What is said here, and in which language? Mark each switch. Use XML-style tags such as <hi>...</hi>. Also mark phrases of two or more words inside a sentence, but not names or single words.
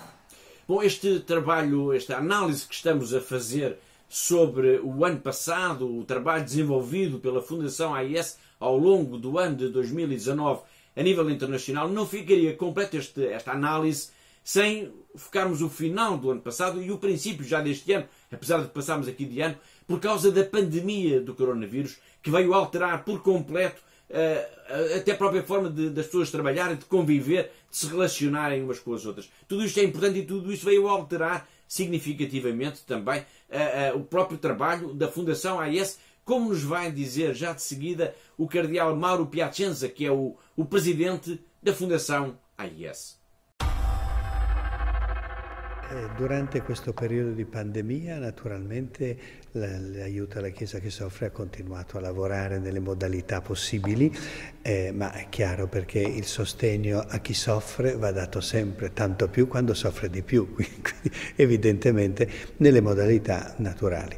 <pt>Bom, este trabalho, esta análise que estamos a fazer sobre o ano passado, o trabalho desenvolvido pela Fundação AIS ao longo do ano de 2019 a nível internacional, não ficaria completa esta análise sem focarmos o final do ano passado e o princípio já deste ano, apesar de passarmos aqui de ano, por causa da pandemia do coronavírus, que veio alterar por completo até a própria forma das pessoas trabalharem, de conviver, de se relacionarem umas com as outras. Tudo isto é importante e tudo isto veio alterar significativamente também o próprio trabalho da Fundação AIS, como nos vai dizer já de seguida o cardeal Mauro Piacenza, que é o presidente da Fundação AIS.</pt> <it>Durante questo periodo di pandemia, naturalmente, l'aiuto alla Chiesa che soffre ha continuato a lavorare nelle modalità possibili, ma è chiaro perché il sostegno a chi soffre va dato sempre tanto più quando soffre di più, quindi evidentemente nelle modalità naturali.</it>